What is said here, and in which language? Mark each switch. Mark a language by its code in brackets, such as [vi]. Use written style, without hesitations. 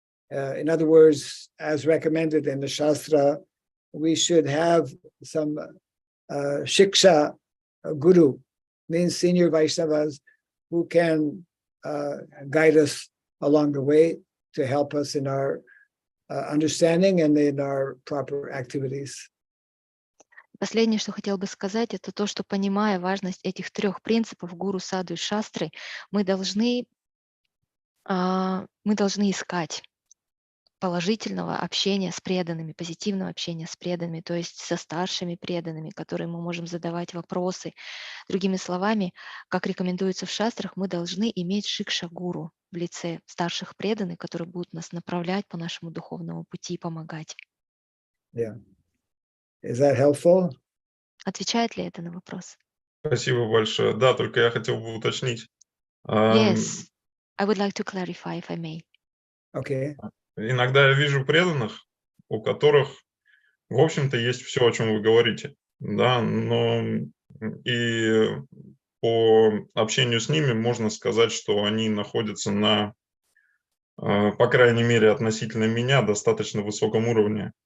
[en] In other words, as recommended in the Shastra, we should have some shiksha guru, means senior Vaishnavas, who can guide us along the way to help us in our understanding and in our proper activities. [ru] Последнее, что хотел бы сказать, это то, что, понимая важность этих трех принципов гуру, саду и шастры, мы должны искать положительного общения с преданными, позитивного общения с преданными, то есть со старшими преданными, которым мы можем задавать вопросы. Другими словами, как рекомендуется в шастрах, мы должны иметь шикша-гуру в лице старших преданных, которые будут нас направлять по нашему духовному пути и помогать. [en] Yeah. Is that helpful? [ru] Отвечает ли это на вопрос? Спасибо большое. Да, только я хотел бы уточнить. [en] Yes, I would like to clarify, if I may. Okay. [ru] Иногда я вижу преданных, у которых, в общем-то, есть все, о чем вы говорите, да, но и по общению с ними можно сказать, что они находятся на, по крайней мере, относительно меня, достаточно высоком уровне.